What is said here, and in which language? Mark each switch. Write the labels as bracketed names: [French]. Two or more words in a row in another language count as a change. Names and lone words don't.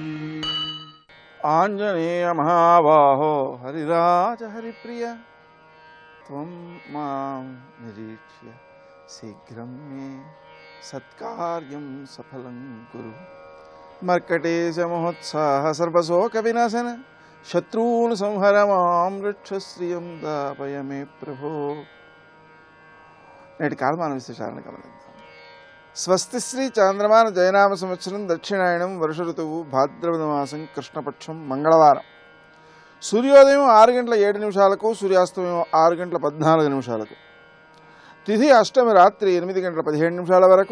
[Sanskrit] आञ्जनेय महाबाहो हरिराज हरिप्रिय त्वं मां निरीक्ष्य शीघ्रं मे सत्कार्यं सफलं कुरु। मर्कटेश महोत्साह सर्वशोकविनाशन शत्रून् संहर मां रक्ष श्रियं दापय मे प्रभो। [Telugu] నేటి కాలమాన విశేషాలను గమనిద్దాం. స్వస్తి శ్రీ చాంద్రమాన జయనామ సంవత్సరం దక్షిణాయనం వర్ష ఋతువు భాద్రపద మాసం కృష్ణపక్షం మంగళవారం. సూర్యోదయం 6:07 సూర్యాస్తమయం 6:14 తిథి అష్టమి రాత్రి 8:17 వరకు.